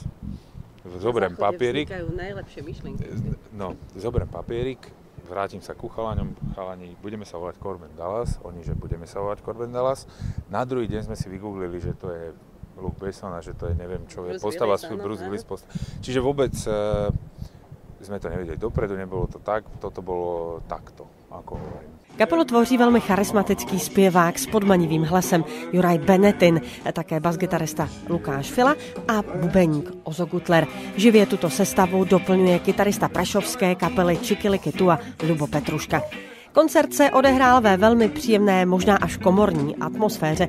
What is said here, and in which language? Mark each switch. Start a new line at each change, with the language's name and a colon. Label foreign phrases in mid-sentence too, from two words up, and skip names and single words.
Slovak: Zoberiem papierik, zoberiem papierik, vrátim sa ku chalaňom, chalani, budeme sa volať Korben Dallas, oni, že budeme sa volať Korben Dallas. Na druhý deň sme si vygooglili, že to je Luke Besson a že to je neviem čo, je postava Bruce Willis. Čiže vôbec sme to nevedeli dopredu, nebolo to tak, toto bolo takto, ako hovorím.
Czech: Kapelu tvoří velmi charismatický zpěvák s podmanivým hlasem Juraj Benetin, také basgitarista Lukáš Fila a bubeník Ozo Gutler. Živě tuto sestavu doplňuje kytarista prašovské kapely Čikiliky Tua Lubo Petruška. Koncert se odehrál ve velmi příjemné, možná až komorní atmosféře.